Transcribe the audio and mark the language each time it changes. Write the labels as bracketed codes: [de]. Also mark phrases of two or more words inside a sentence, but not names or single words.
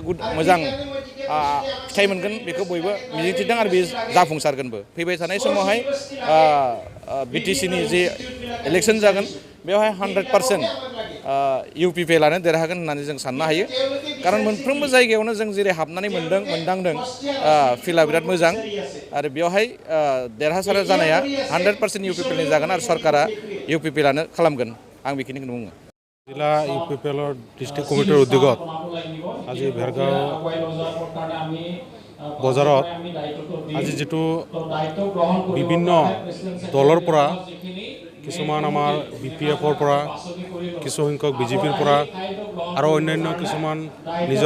[brx] मोजां फिथाइ मोनगोन बेखौ बयबो मिजिंथिदों आरो बे जाफुंसारगोनबो फैबाय थानाय समावहाय BTCनि जि इलेक्सन जागोन बेवहाय 100% UPPLआनो देरहागोन होननानै जों साननो हायो खारन मोनफ्रोमबो जायगायावनो जों जेरै हाबनानै मोनदांदों फिल्डआ बिराद मोजां आरो बेवहाय देरहासार जानाया 100% UPPLनि जागोन आरो सरकारा UPPLआनो खालामगोन आं बेखिनिखौनो बुङो [as] जिला UPPLৰ [en] district committeeৰ [as] উদ্যোগত আজি ভেৰগাঁও বজাৰত আজি যেটো বিভিন্ন দলৰ পৰা কিছুমান আমাৰ BPFৰ পৰা কিছু সংখ্যক BJPৰ পৰা আৰু অন্যান্য কিছুমান নিজৰ